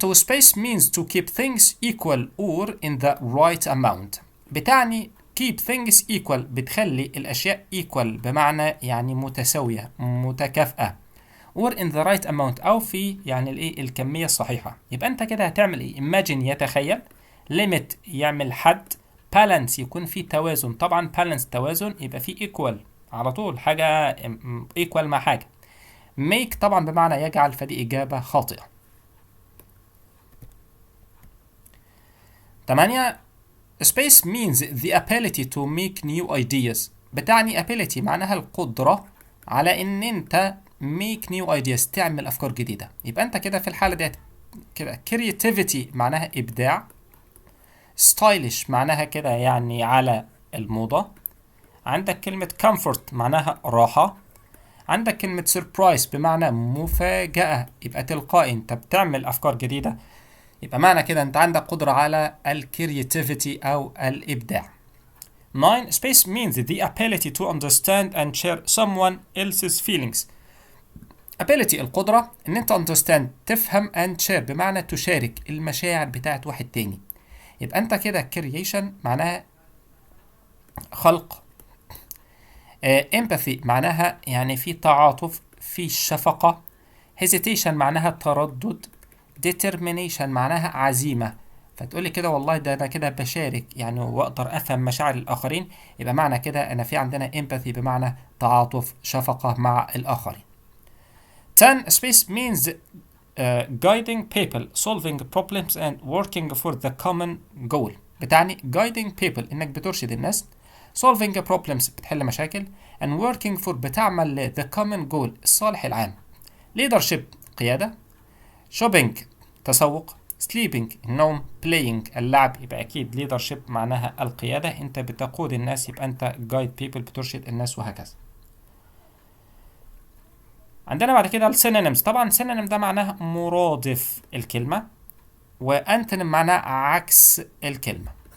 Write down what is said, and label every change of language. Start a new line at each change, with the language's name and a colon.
English: To space means to keep things equal or in the right amount.
Arabic: بتعني
English: keep things equal
Arabic: بتخلي الأشياء equal بمعنى يعني متساوية متكافئة،
English: or in the right amount
Arabic: أو في يعني الإيه الكمية الصحيحة. يبقى أنت كده هتعمل إيه؟ imagine يتخيل، limit يعمل حد، balance يكون في توازن. طبعا balance توازن، يبقى في equal على طول، حاجة equal مع حاجة. make طبعا بمعنى يجعل، فدي إجابة خاطئة. 8.
English: Space means the ability to make new ideas.
Arabic: بتعني ability معناها القدرة على ان انت
English: make new ideas
Arabic: تعمل افكار جديدة. يبقى انت كده في الحالة دي كده creativity معناها ابداع. stylish معناها كده يعني على الموضة. عندك كلمة comfort معناها راحة. عندك كلمة surprise بمعنى مفاجأة. يبقى تلقائي انت بتعمل افكار جديدة، يبقى معنى كده انت عندك قدرة على الكرياتيفيتي او الابداع. 9.
English: Space means the ability to understand and share someone else's feelings.
Arabic: ability القدرة ان انت understand تفهم and share بمعنى تشارك المشاعر بتاعت واحد تاني. يبقى انت كده creation معناها خلق. empathy معناها يعني في تعاطف، في شفقة. hesitation معناها تردد. determination معناها عزيمة. فتقولي كده والله ده أنا كده بشارك يعني وأقدر أفهم مشاعر الآخرين، يبقى معنى كده أنا في عندنا empathy بمعنى تعاطف، شفقة مع الآخرين. 10.
English: Space means guiding people, solving problems and working for the common goal.
Arabic: بتعني
English: guiding people
Arabic: إنك بترشد الناس،
English: solving problems
Arabic: بتحل مشاكل،
English: and working for
Arabic: بتعمل
English: the common goal
Arabic: الصالح العام. leadership قيادة. shopping تسوق. sleeping النوم. playing اللعب. يبقى أكيد leadership معناها القيادة، أنت بتقود الناس، يبقى أنت
English: guide people
Arabic: بترشد الناس وهكذا. عندنا بعد كده السينونيمز. طبعا synonym ده معناها مرادف الكلمة، وانتونيم معناها عكس الكلمة.